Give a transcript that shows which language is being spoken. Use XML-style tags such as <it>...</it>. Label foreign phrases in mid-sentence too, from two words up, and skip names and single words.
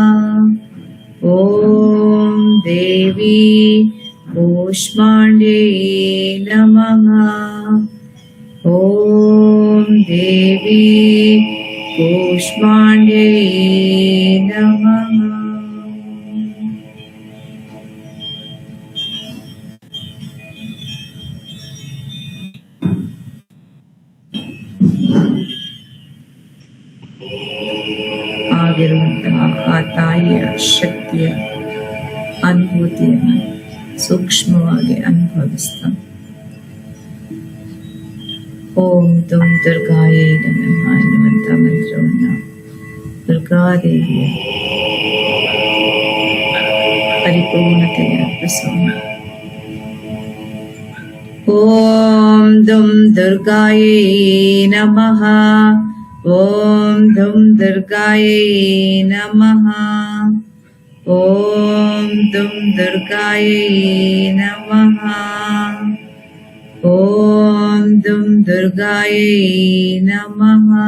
<sa>ಓಂ ದೇವಿ ಕೂಷ್ಮಾಂಡೈ ನಮಃ. ಓಂ ದೇವಿ ಕೂಷ್ಮಾಂಡ್ಯೈ ನಮಃ.</sa> <kn>ಆಗಿರುವಂತಹ ಆ ತಾಯಿಯ ಶಕ್ತಿಯ ಅನುಭೂತಿಯನ್ನು ಸೂಕ್ಷ್ಮವಾಗಿ ಅನುಭವಿಸ್ತಾ</kn> <sa>ಓಂ ತುಂ ದುರ್ಗಾಯೈ ನಮಃ</sa> <kn>ಎನ್ನುವಂತ ಮಂತ್ರವನ್ನ ದುರ್ಗಾದೇವಿಯ ಪರಿಪೂರ್ಣತೆಗೆ ಅರ್ಪಿಸೋಣ.</kn> <sa>ಓಂ ದುಂ ದುರ್ಗಾಯೈ ನಮಃ. ಓಂ ದುಂ ದುರ್ಗಾಯೈ ನಮಃ. ಓಂ ದುಂ ದುರ್ಗಾಯೈ ನಮಃ. ಓಂ ದುಂ ದುರ್ಗಾಯೈ ನಮಃ.</sa>